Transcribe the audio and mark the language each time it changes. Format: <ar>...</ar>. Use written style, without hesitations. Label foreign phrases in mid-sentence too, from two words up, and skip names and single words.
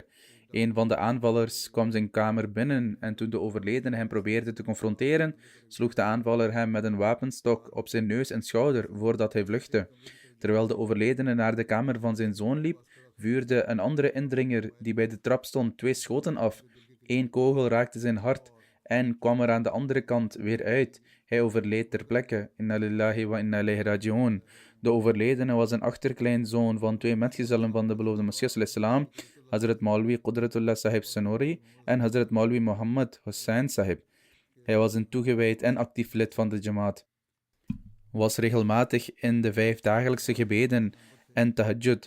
<nl>Een van de aanvallers kwam zijn kamer binnen en toen de overledene hem probeerde te confronteren, sloeg de aanvaller hem met een wapenstok op zijn neus en schouder voordat hij vluchtte. Terwijl de overledene naar de kamer van zijn zoon liep, vuurde een andere indringer die bij de trap stond 2 schoten af. 1 kogel raakte zijn hart en kwam er aan de andere kant weer uit. Hij overleed ter plekke.</nl> <ar>إنا لله وإنا إليه راجعون.</ar> <nl>De overledene was een achterkleinzoon van 2 metgezellen van de beloofde Messias salam, Hazrat Maulwi Qudratullah Sahib Sanori en Hazrat Maulwi Muhammad Hussain Sahib. Hij was een toegewijd en actief lid van de Jamaat. Was regelmatig in de 5 dagelijkse gebeden en tahajjud.</nl>